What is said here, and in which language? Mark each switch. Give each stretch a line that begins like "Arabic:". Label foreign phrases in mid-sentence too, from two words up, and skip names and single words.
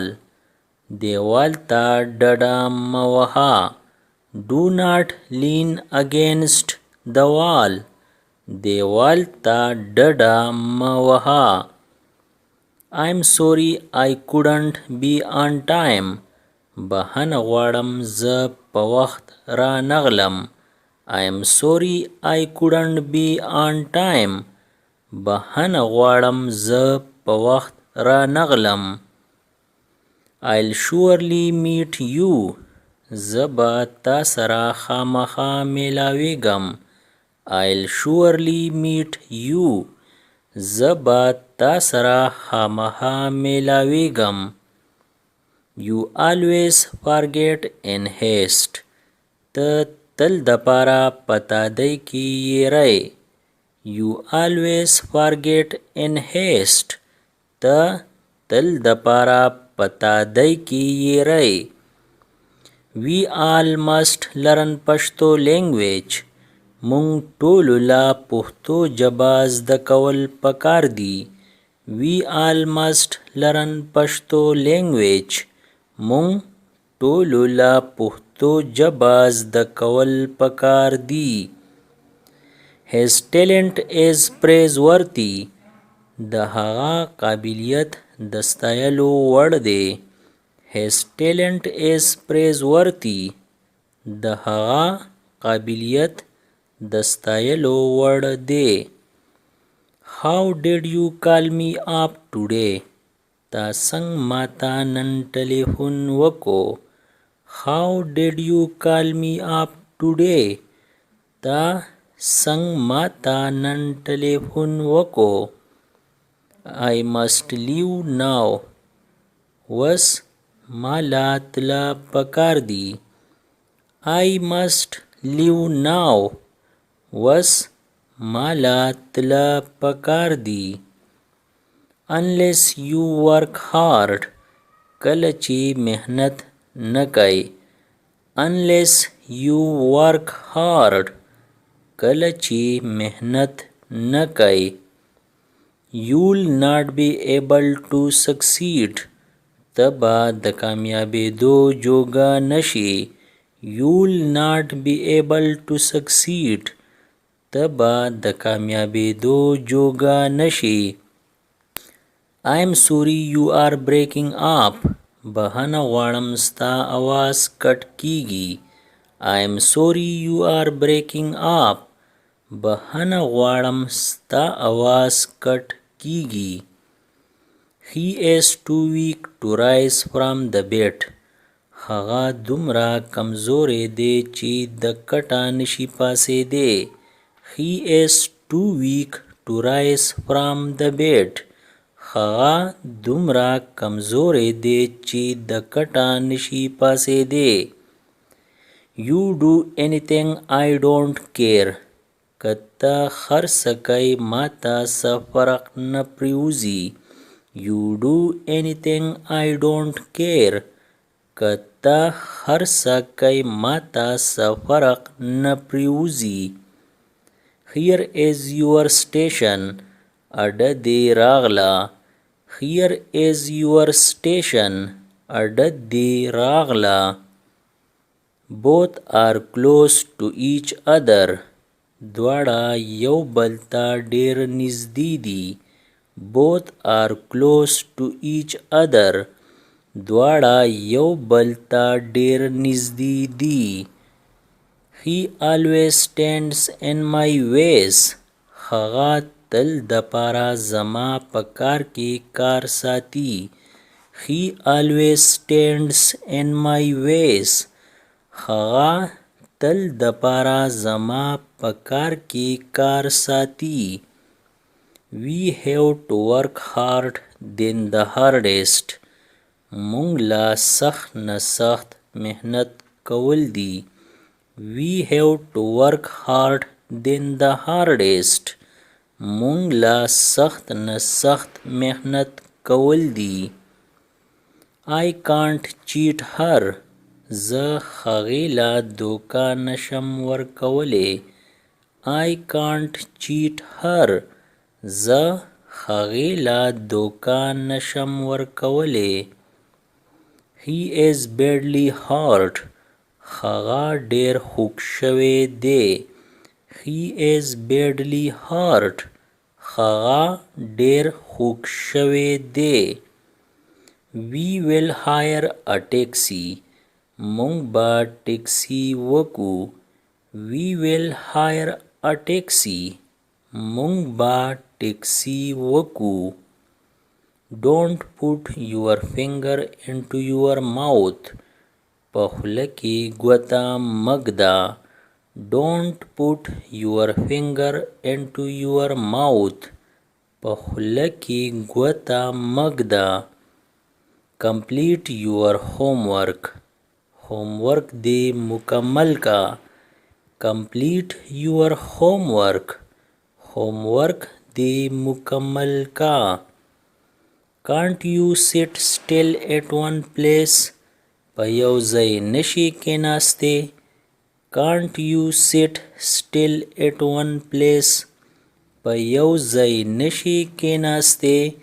Pashto: دېوال ته ډډه مه وهه.
English: Do not lean against the wall.
Pashto: دېوال ته ډډه مه وهه.
English: I'm sorry I couldn't be on time.
Pashto: बहन غواړم زه په وخت را نغلم.
English: I am sorry I couldn't be on time.
Pashto: بهن غواړم زه په وخت را نغلم.
English: I'll surely meet you.
Pashto: زه به تا سره خامخا میلاویږم.
English: I'll surely meet you.
Pashto: زه به تا سره خامخا میلاویږم.
English: You always forget in haste.
Pashto: ته تل د پاره پتا دی کی یری.
English: You always forget in haste.
Pashto: ته تل د پاره پتا دی کی یری.
English: We all must learn Pashto language.
Pashto: مونږ ټول لا پښتو ژبه زده کول پکار دي.
English: We all must learn Pashto language.
Pashto: مونږ ټول لا پښتو ژبه زده کول پکار دي.
English: His talent is praiseworthy.
Pashto: د هغه قابلیت د ستایلو وړ دی.
English: His talent is praiseworthy.
Pashto: د هغه قابلیت د ستایلو وړ دی.
English: How did you call me up today?
Pashto: تا څنګه ماته نن ټلیفون وکړو.
English: How did you call me up today?
Pashto: تا څنګه ماته نن ټلیفون وکړو.
English: I must leave now.
Pashto: وس مالا تلا پکار دی.
English: I must leave now.
Pashto: وس مالا تلا پکار دی.
English: Unless you work hard.
Pashto: کله چې محنت نه کوي.
English: Unless you work hard.
Pashto: کله چې محنت نه کوي.
English: You'll not be able to succeed.
Pashto: ته به د کامیابېدو جوګه نشي.
English: You'll not be able to succeed.
Pashto: ته به د کامیابېدو جوګه نشي.
English: I'm sorry you are breaking up.
Pashto: بهنه غواړم ستا आवाज کټ کیږي.
English: I'm sorry you are breaking up.
Pashto: بهنه غواړم ستا आवाज کټ کیږي.
English: He is too weak to rise from the bed.
Pashto: هغه دومره کمزوری دی چې د کټه نشي پاسېدی.
English: He is too weak to rise from the bed.
Pashto: هغه دومره کمزوری دی چې د کټه نشي پاسېدی.
English: You do anything I don't care.
Pashto: که ته هر څه کوې ماته څه فرق نه پرېوځي.
English: You do anything I don't care.
Pashto: که ته هر څه کوې ماته څه فرق نه پرېوځي.
English: Here is your station.
Pashto: اډه دې راغله.
English: Here is your station.
Pashto: اډه دې راغله.
English: both are close to each other.
Pashto: دواړه یو بل ته ډیر نږدې دي.
English: both are close to each other.
Pashto: دواړه یو بل ته ډیر نږدې دي.
English: he always stands in my ways.
Pashto: هغه تل د پاره زما په کار کې کار ساتي.
English: he always stands in my ways.
Pashto: هغه تل د پاره زما په کار کې کار ساتي.
English: we have to work hard than the hardest.
Pashto: مونږ لا سخت نه سخت محنت کول دي.
English: we have to work hard than the hardest.
Pashto: مونږ لا سخت نه سخت محنت کول دي.
English: I can't cheat her.
Pashto: زه هغې لا دوکه نشم ورکولی.
English: I can't cheat her.
Pashto: زه هغې لا دوکه نشم ورکولی.
English: He is badly hurt.
Pashto: هغه ډیر خوږ شوی دی.
English: He is badly hurt.
Pashto: هغه ډیر خوږ شوی دی.
English: We will hire a taxi.
Pashto: مونږ به ټیکسي وکو.
English: We will hire a taxi.
Pashto: مونږ به ټیکسي وکو.
English: Don't put your finger into your mouth.
Pashto: په خوله کې ګوته مږده.
English: Don't put your finger into your mouth.
Pashto: په خوله کې ګوته مږده.
English: Complete your homework.
Pashto: homework دې مکمل کا.
English: Complete your homework.
Pashto: homework دې مکمل کا.
English: Can't you sit still at one place?
Pashto: په یو ځای نشي کېناستی.
English: Can't you sit still at one place?
Pashto: په یو ځای نشي کېناستی.